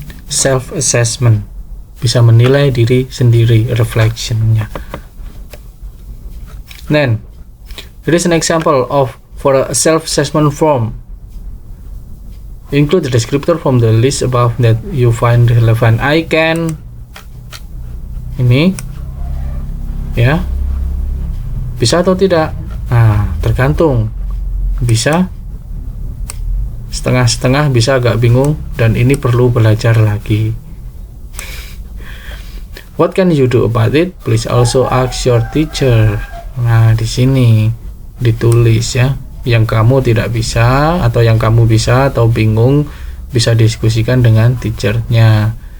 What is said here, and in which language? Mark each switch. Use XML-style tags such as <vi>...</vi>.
<id>Self-assessment, bisa menilai diri sendiri, reflectionnya.</id> <en>Then, here is an example for a self-assessment form. Include the descriptor from the list above that you find relevant. I can,</en> <id>ini, ya, bisa atau tidak? Nah, tergantung. Bisa, setengah-setengah, bisa agak bingung, dan ini perlu belajar lagi.</id> <en>What can you do about it? Please also ask your teacher.</en> <id>Nah, di sini ditulis ya, yang kamu tidak bisa atau yang kamu bisa atau bingung, bisa diskusikan dengan teachernya.</id>